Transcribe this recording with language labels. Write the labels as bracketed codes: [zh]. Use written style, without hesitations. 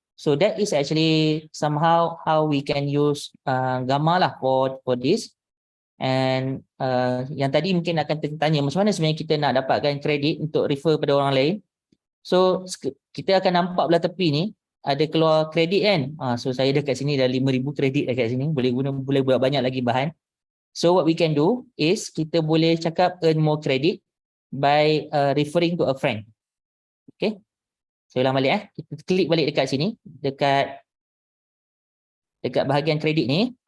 [en] So that is actually somehow how we can use gamma lah for this. [ms] And yang tadi mungkin akan tertanya macam mana sebenarnya kita nak dapatkan kredit untuk refer pada orang lain. So kita akan nampak belah tepi ni ada keluar kredit kan. So saya dah kat sini dah 5,000 kredit dah kat sini. Boleh buat banyak lagi bahan. [en] So what we can do is [ms] kita boleh cakap [en] earn more credit by referring to a friend. Okay. [ms] Saya ulang balik Kita klik balik dekat sini, dekat bahagian kredit ni.